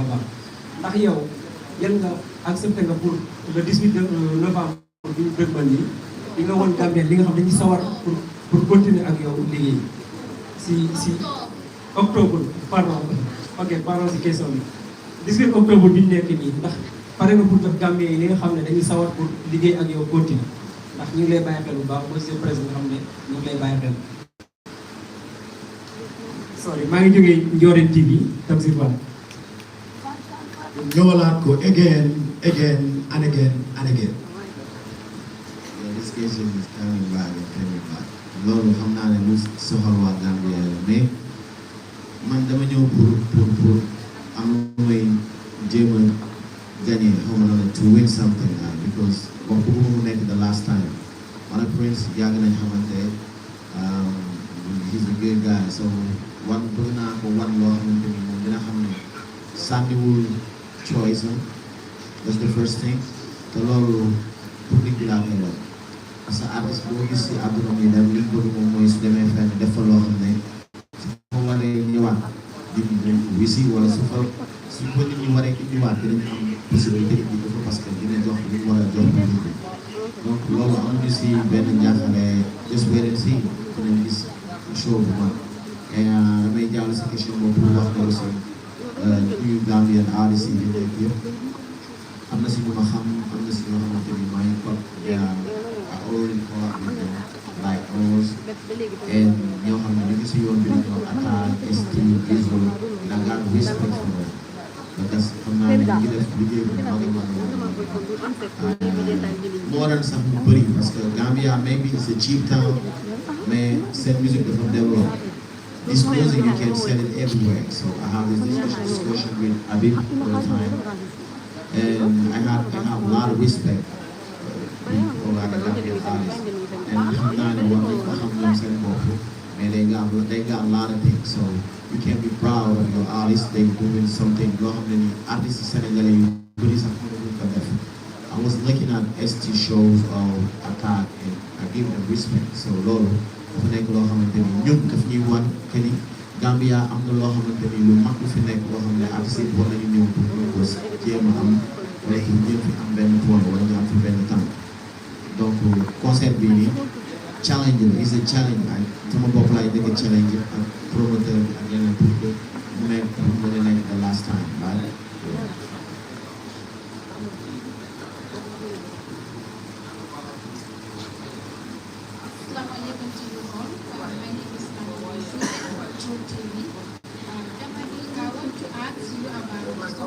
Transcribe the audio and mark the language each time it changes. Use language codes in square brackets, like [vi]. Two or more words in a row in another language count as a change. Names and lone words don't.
[wo] a baax ndax yow yan nga accepté nga [fr] pour le 18 novembre [wo] bi ñu dëgmal nii di nga woon Gambien li nga xam dañuy sawar [fr] pour continuer [wo] ak yow liggéey si [fr] octobre pardon ok pardon [wo] si question bi 18 octobre bi ñu nekk nii ndax pare nga pour jox Gambien yi li nga xam ne dañuy sawar pour liggéey ak yow continuer ndax ñu ngi lay bàyyi xel bu baax mooy seen presse bi nga xam ne ñu ngi lay bàyyi xel. sorry maa ngi jógee Ndiorène TV Tamsir Ba. ñëwalaat ko [en] again and again and again. This question is coming back and coming back. [wo] Loolu xam naa ne lu soxal waa Gambia la mais man dama ñëw pour am lu may jéem a gagné xaw ma la [en] to win something because [wo] bon bëgguma mu nekk [en] the last time [wo] man ak Prince yàgg nañ xamante [en] he's a good guy so [wo] bëgg naa ko wan loo xamante ni moom dina xam ne sànniwul choice [en] that's the first thing [wo] te loolu public bi laa koy wax [fr] parce que [wo] artiste boo gis si àdduna bi dem li bëgg moom mooy su demee fenn def fa loo xam ne su ko waree ñëwaat di wisi wala su ko nit ñi waree ñëwaat dinañ am possibilité di ko fa [fr] parce que [wo] dina jox li mu war a jox public bi donc loolu amuñu si benn njaaxale [en] just wait and see [wo] dinañ gis show bu mag et damay jàll si question boobu pour wax ne aussi ñu Gambian artistes yi nekk yëpp am na si ñu ma xam am na si ñoo xamante ni maa ngi ko [en] already caught with them like ours and [wo] ñoo xam ne ñu ngi si yoon bi dañoo attaque ST Israel [en] and I got respect for them because [wo] xam naa ne ñu ngi def liggéey bu mag a mag moo doon sax mu bëri [fr] parce que [en] Gambia maybe it's a cheap town mais [wo] seen musique dafa développé [en] this music you can sell it everywhere so I have this discussion with Abib all the time and I have a lot of respect for like a Gambian artist and [wo] xam naa ne war nañ ko xam ñoom seen bopp mais [en] they got a lot of things so you can be proud of your artist they doing something [wo] loo xam ne ni artistes sénégalais yu bëri sax mënuñ ko def [en] I was looking at ST shows of attack and I give them respect [wo] so loolu dafa nekk loo xamante ni ñun daf ñuy wan que ni Gambia am na loo xamante ni lu mag lu fi nekk loo xam ne artistes yi war nañu ñëw pour ñu ko jéem a am wala ñu jéem fi am benn point wala ñu am fi benn temps donc concert bi nii challenge la [en] is a challenge [wo] ay sama bopp laay dëgg challenge ak promoteur bi ak yeneen [fr] pour que [wo] mu nekk pour mën a nekk [en] the last time right Assalamualaikum to you all. My name is True TV. I want to ask you about some.